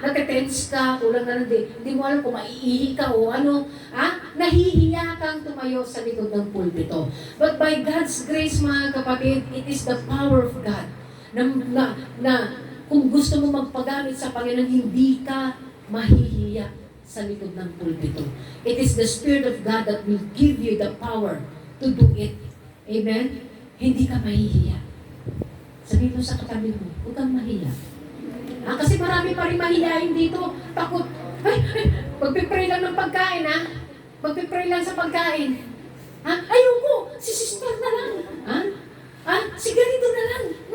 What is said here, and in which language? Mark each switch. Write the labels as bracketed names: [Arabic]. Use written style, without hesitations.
[Filipino] Natetense ka, kulang na lang. Hindi mo alam kung maiihi ka o ano. Ha? Nahihiya kang tumayo sa likod ng pulpito. [English] But by God's grace, [Filipino] mga kapatid, [English] it is the power of God [Filipino] na kung gusto mo magpagamit sa Panginoon, hindi ka mahihiya sa likod ng pulpito. [English] It is the Spirit of God that will give you the power to do it. [Filipino] Amen? Hindi ka mahihiya. Sabihin mo sa katabi mo, huwag kang mahiya. Kasi marami pa rin mahihayin dito. Takot. Magpipray lang ng pagkain, ha? Magpipray lang sa pagkain. Ayoko, si sister na lang. Si ganito na lang.